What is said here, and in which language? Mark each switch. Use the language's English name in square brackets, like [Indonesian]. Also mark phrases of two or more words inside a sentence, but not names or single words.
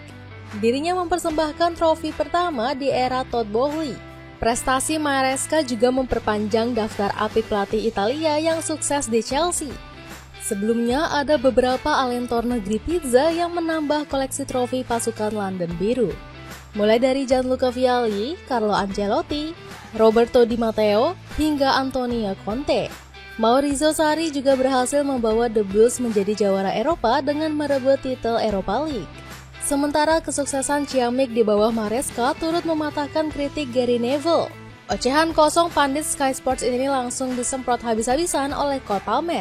[Indonesian] Dirinya mempersembahkan trofi pertama di era Todd Boehly. Prestasi Maresca juga memperpanjang daftar apik pelatih Italia yang sukses di Chelsea. Sebelumnya ada beberapa alentor negeri pizza yang menambah koleksi trofi pasukan London Biru. Mulai dari Gianluca Vialli, Carlo Ancelotti, Roberto Di Matteo, hingga Antonio Conte. Maurizio Sarri juga berhasil membawa The Blues menjadi jawara Eropa dengan merebut titel Europa League. Sementara kesuksesan Ciamik di bawah Maresca turut mematahkan kritik Gary Neville. Ocehan kosong pandit Sky Sports ini langsung disemprot habis-habisan oleh Cole Palmer.